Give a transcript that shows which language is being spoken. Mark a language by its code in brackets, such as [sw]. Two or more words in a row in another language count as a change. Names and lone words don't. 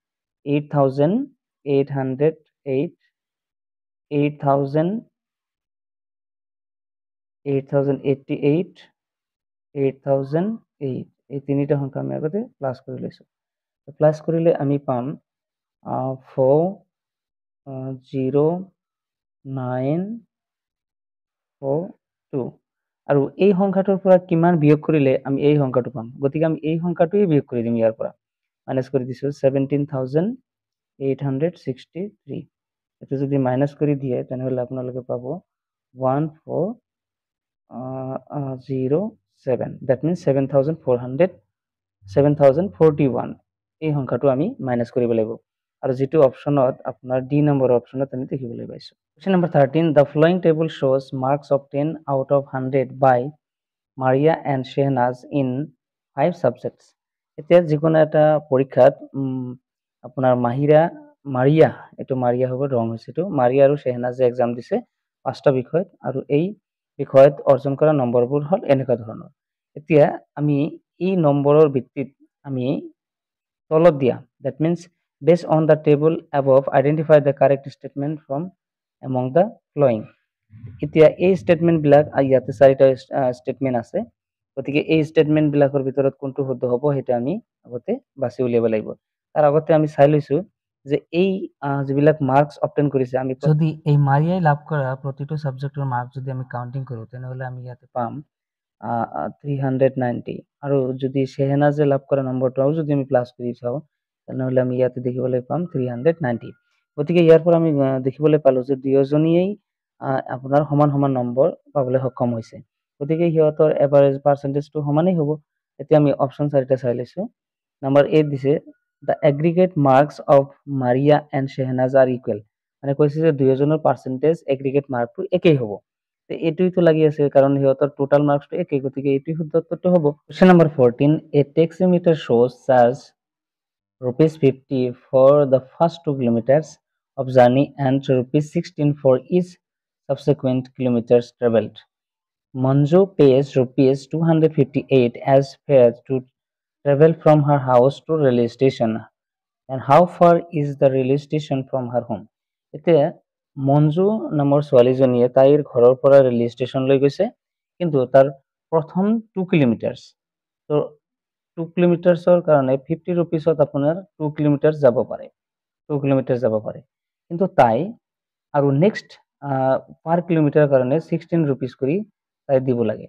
[as] 8808 8088 8008 এই তিনিটা সংখ্যা আমি আগতে প্লাস কৰি লৈছো প্লাস কৰিলে আমি পাম 40942 আৰু এই সংখ্যাটোৰ পৰা কিমান বিয়োগ কৰিলে আমি এই সংখ্যাটো পাম গতিকে আমি এই সংখ্যাটোই বিয়োগ কৰি দিম ইয়াৰ পৰা মাইনাস কৰি দিছো 17863 এটো যদি মাইনাস কৰি দিয়ে তেনেহলে আপোনালোকে পাব 1407 [en] that means [as] 7041 এই সংখ্যাটো আমি মাইনাস কৰিব লাগিব আৰু যেটো অপচনত আপোনাৰ ডি নম্বৰ অপচনত আমি দেখিবলৈ পাইছো [en] Question number 13 the following table shows marks obtained out of 100 by Maria and Shehnaz in 5 subjects [as] এতিয়া যিকোনো এটা পৰীক্ষাত আপোনাৰ মাৰিয়া এটো মাৰিয়া হ'ব ৰং হৈছে তো মাৰিয়া আৰু শেহনাজে এক্সাম দিছে পাঁচটা বিষয়ত আৰু এই বিষয়ত অৰ্জন কৰা নম্বৰবোৰ হল এনেকা ধৰণৰ এতিয়া আমি এই নম্বৰৰ ভিত্তিত আমি তলত দিয়া [en] that means based on the table above identify the correct statement from among the following [as] এতিয়া এই স্টেটমেন্ট বিলাক ইয়াতে চাৰিটা স্টেটমেন্ট আছে গতিকে এই স্টেটমেন্ট বিলাকৰ ভিতৰত কোনটো শুদ্ধ হ'ব হেটা আমি আগতে বাছি উলিয়াব লাগিব তাৰ আগতে আমি চাই লৈছো যে এই যিবিলাক [en] marks obtain [as] কৰিছে আমি যদি এই মাৰিয়াই লাভ কৰা প্ৰতিটো [en] subject mark [as] যদি আমি কাউন্টিং কৰো তেনেহলে আমি ইয়াতে পাম 390 আৰু যদি শেহনাজে লাভ কৰা নম্বৰটো যদি আমি প্লাস কৰি চাও তেনেহলে আমি ইয়াতে দেখিবলৈ পাম 390 গতিকে ইয়াৰ পৰা আমি দেখিবলৈ পালো যে দুয়োজনীয়ে আপোনাৰ সমান সমান নম্বৰ পাবলৈ সক্ষম হৈছে গতিকে হিয়তৰ [en] average percentage [as] সমানেই হ'ব এতিয়া আমি অপচন চাৰিটা চাই লৈছো নাম্বার 8 দিছে [en] the aggregate marks of Maria and Shehnaz are equal [as] মানে কৈছে যে দুয়োজনৰ [en] percentage aggregate mark [as] একেই হ'ব তে এটুই তো লাগি আছে কারণ হিয়তৰ [en] total marks [as] একেই গতিকে এটুই শুদ্ধ উত্তৰটো হ'ব [en] question number 14 a taximeter shows charge rupees 50 for the first 2 kilometers of journey and rupees 16 for each subsequent kilometers traveled. Manju pays rupees 258 as fare to travel from her house to railway station. And how far is the railway station from her home? [as] এতিয়া মঞ্জু নামৰ ছোৱালীজনীয়ে তাইৰ ঘৰৰ পৰা ৰেলৱে ষ্টেচনলৈ গৈছে, কিন্তু তাৰ প্ৰথম 2 কিলোমিটাৰ, তো 2 কিলোমিটাৰৰ কাৰণে 50 ৰুপিছত আপোনাৰ 2 কিলোমিটাৰ যাব পাৰে, 2 কিলোমিটাৰ যাব পাৰে। কিন্তু তাই আৰু [en] next per kilometer [as] কাৰণে 16 ৰুপিজ কৰি তাই দিব লাগে।